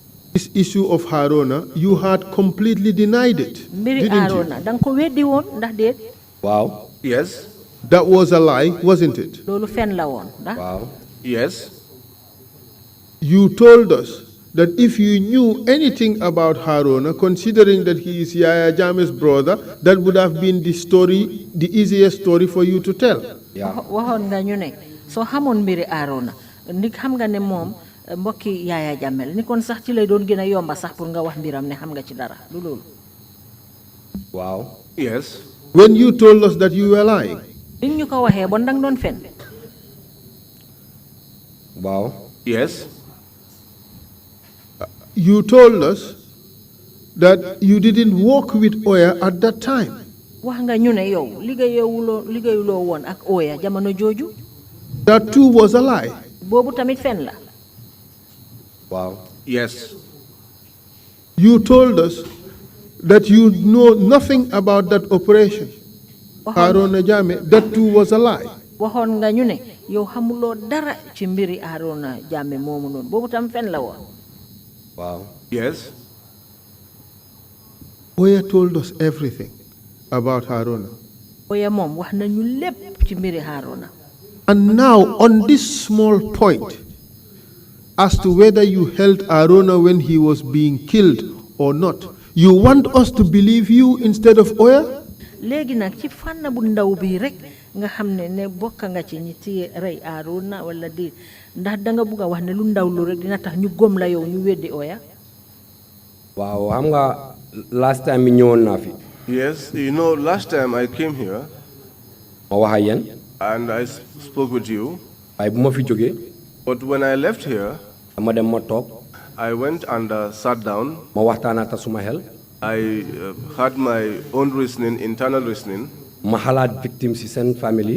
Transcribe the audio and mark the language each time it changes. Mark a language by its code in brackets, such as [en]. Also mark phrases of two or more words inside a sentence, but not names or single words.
[wo] fan. [en] this issue of Harona, you had completely denied it, [wo] mbiri [en] didn't you? [wo] Arona danga ko weddi woon ndax déet waaw [en] Yes. That was a lie, wasn't it? [wo] loolu fen la woon ndax waaw [en] Yes. You told us that if you knew anything about Harona, considering that he is Yaya Jammeh's brother, that would have been the story, the easiest story for you to tell. [wo] waxoon nga ñu ne soo xamoon mbiri Arona ndi xam nga ne moom mbokki Yaya Jammeh la ni kon sax ci lay doon gën a yomba sax pour nga wax mbiram ne xam nga ci dara du loolu waaw [en] Yes. When you told us that you were lying, [wo] bi ñu ko waxee bon danga doon fen waaw [en] Yes. you told us that you didn't work with Oya at that time. [wo] wax nga ñu ne yow liggéeyuloo woon ak Oya jamono jooju [en] That too was a lie. [wo] boobu tamit fen la waaw [en] Yes. You told us that you know nothing about that operation. Harona Jammeh, that too was a lie. [wo] waxoon nga ñu ne yow xamuloo dara ci mbiri Arona Jammeh moomu noonu boobu tam fen la woon waaw [en] Yes. Oya told us everything about Harona. [wo] Oya moom wax nañu lépp ci mbiri Arona [en] And now, on this small point, as to whether you held Arona when he was being killed or not, you want us to believe you instead of Oya? [wo] léegi nag ci fànn bu ndaw bi rek nga xam ne bokk nga ci ñi ci rey Arona wala di ndax danga bugg a wax ne lu ndaw lu rek dina tax ñu gom la yow ñu weddi Oya waaw xam nga [en] last time [wo] mi ñëwoon naa fi [en] Yes. You know, last time I came here [wo] ma wax ak yéen [en] and I spoke with you, [wo] waaye bu ma fi jógee [en] but when I left here, [wo] dama dem ma toog [en] I went and sat down. [wo] ma waxtaanaata suma xel [en] I had my own reasoning, internal reasoning. [wo] ma xalaat victime si seen famille